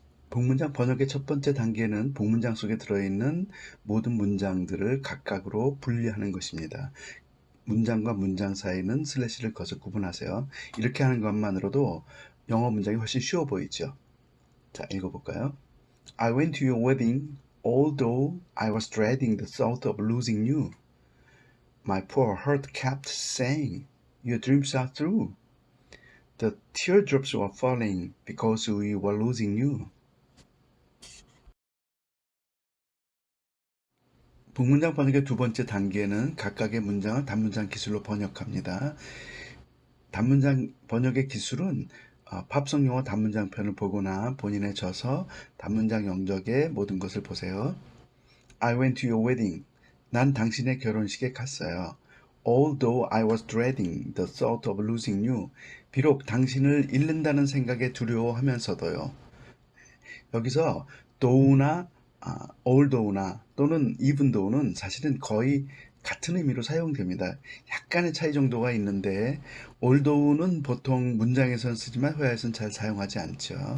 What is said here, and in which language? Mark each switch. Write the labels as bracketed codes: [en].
[ko] 복문장 번역의 첫 번째 단계는 복문장 속에 들어있는 모든 문장들을 각각으로 분리하는 것입니다. 문장과 문장 사이는 슬래시를 거쳐 구분하세요. 이렇게 하는 것만으로도 영어 문장이 훨씬 쉬워 보이죠. 자, 읽어볼까요? [en] I went to your wedding, although I was dreading the thought of losing you. My poor heart kept saying, your dreams are true. The teardrops were falling because we were losing you. [ko] 복문장 번역의 두 번째 단계는 각각의 문장을 단문장 기술로 번역합니다. 단문장 번역의 기술은 팝송 영어 단문장 편을 보거나 본인에 져서 단문장 영적의 모든 것을 보세요. [en] I went to your wedding. [ko] 난 당신의 결혼식에 갔어요. [en] Although I was dreading the thought of losing you. [ko] 비록 당신을 잃는다는 생각에 두려워하면서도요. 여기서 though나 although나 또는 even though는 사실은 거의 같은 의미로 사용됩니다. 약간의 차이 정도가 있는데 although는 보통 문장에서는 쓰지만 회화에서는 잘 사용하지 않죠.